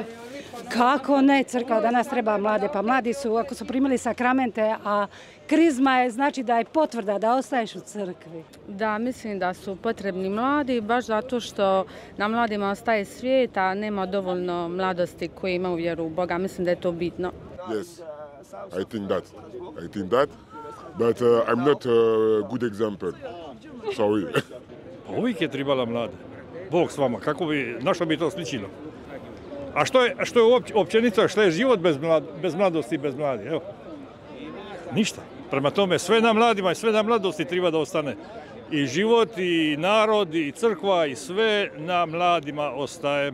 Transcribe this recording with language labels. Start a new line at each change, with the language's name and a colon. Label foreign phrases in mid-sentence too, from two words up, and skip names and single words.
Croatian: Kako ne, crkva danas treba mlade, pa mladi su, ako su primili sakramente, a krizma je znači da je potvrda da ostaješ u crkvi. Da, mislim da su potrebni mladi, baš zato što na mladima ostaje svijet, a nema dovoljno mladosti koji imaju vjeru u Boga. Mislim da je to bitno.
English: Yes, I think that, but I'm not a good example. Sorry.
Croatian: Uvijek je trebala mlade. Bog s vama, na što bi to sličilo? A što je općenito, što je život bez mladosti i bez mladih? Evo, ništa. Prema tome, sve na mladima i sve na mladosti treba da ostane. I život, i narod, i crkva, i sve na mladima ostaje.